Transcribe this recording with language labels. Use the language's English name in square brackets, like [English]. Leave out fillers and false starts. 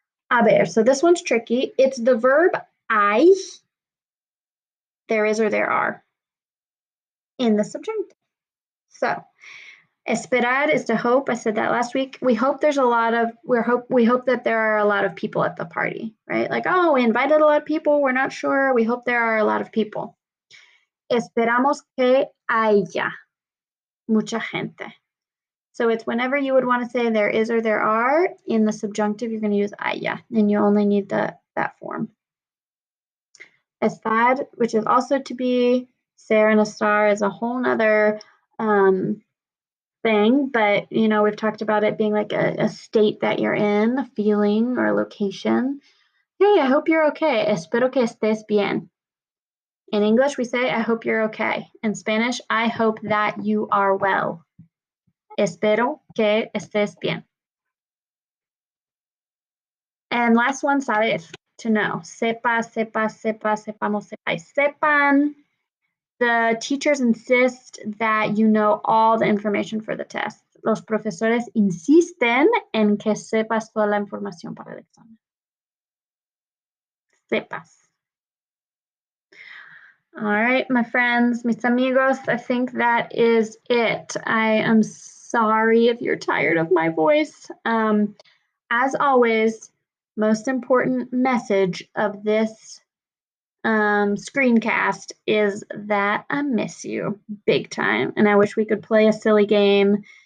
[Spanish] A ver, [English] so this one's tricky. It's the verb hay, there is or there are, in the subjunctive. So, esperar is to hope. I said that last week. We hope there's a lot of, we hope that there are a lot of people at the party, right? Like, oh, we invited a lot of people. We're not sure. We hope there are a lot of people. [Spanish] Esperamos que haya mucha gente. [English] So it's whenever you would want to say there is or there are, in the subjunctive, you're going to use haya, and you only need that form. Estar, which is also to be, ser and estar is a whole nother thing, but we've talked about it being like a state that you're in, a feeling or a location. Hey, I hope you're okay. [Spanish] Espero que estés bien. [English] In English, we say, I hope you're okay. In Spanish, I hope that you are well. [Spanish] Espero que estés bien. [English] And last one, saber, to know. [Spanish] Sepa, sepamos, sepáis, sepan. [English] The teachers insist that you know all the information for the test. [Spanish] Los profesores insisten en que sepas toda la información para el examen. Sepas. [English] All right, my friends, [Spanish] mis amigos, [English] I think that is it. I am sorry if you're tired of my voice. As always, most important message of this screencast is that I miss you big time, and I wish we could play a silly game.